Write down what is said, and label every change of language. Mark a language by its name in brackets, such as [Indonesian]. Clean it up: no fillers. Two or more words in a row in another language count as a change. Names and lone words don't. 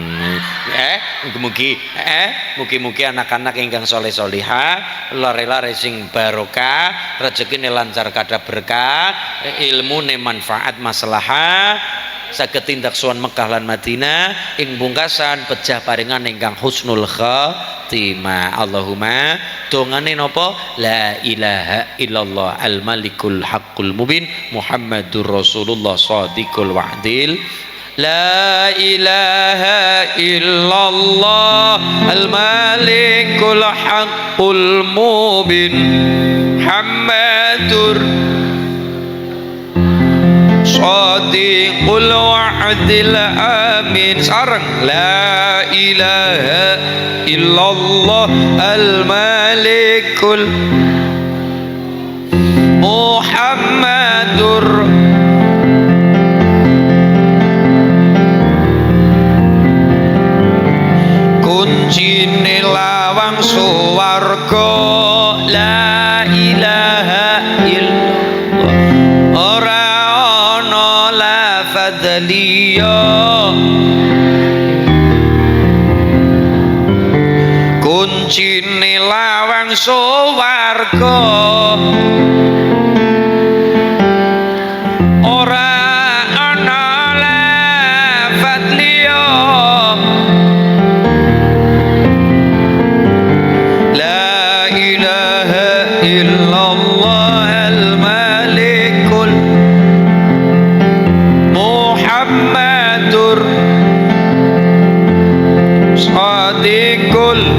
[Javanese] Mugi-mugi anak-anak ingkang soleh-solihah, lare-lare sing barokah, rezekine lancar kada berkah, ilmune manfaat maslahah, saged tindak sowan Mekah lan Madinah, ing pungkasan pejah paringan ingkang [Arabic] حسن الخاتمة. [Javanese] Allahumma dongane napa? [Arabic] لا إله إلا الله الملك الحق المبين محمد رسول الله صادق الوعد. لا إله إلا الله الملك الحق المبين محمد صادق الوعد آمين. Sareng لا إله إلا الله الملك محمد [Javanese] kuncine lawang suwarga. [Arabic] لا إله إلا الله [Javanese] ora ana lafadz liya, kuncine lawang suwarga ora ana lafadz liya. [Arabic] لا إله إلا الله الملك محمد صادق.